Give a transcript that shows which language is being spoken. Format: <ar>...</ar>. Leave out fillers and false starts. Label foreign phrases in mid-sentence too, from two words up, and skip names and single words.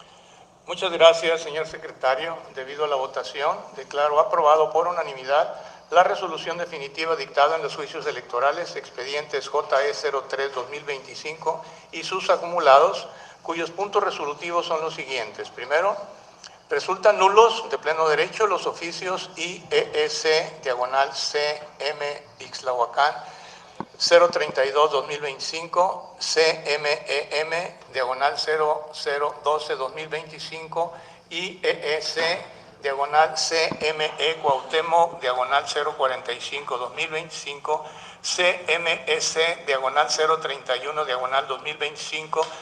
<es>Muchas gracias, señor secretario. Debido a la votación, declaro aprobado por unanimidad la resolución definitiva dictada en los juicios electorales, expedientes JE 03-2025 y sus acumulados, cuyos puntos resolutivos son los siguientes. Primero, resultan nulos de pleno derecho los oficios IEEC, diagonal CM Ixtlahuacán, 032-2025, CMEM, diagonal 0012-2025, IEEC, diagonal CME Cuauhtémoc, diagonal 045-2025, CMEC, diagonal 031, diagonal 2025,</es>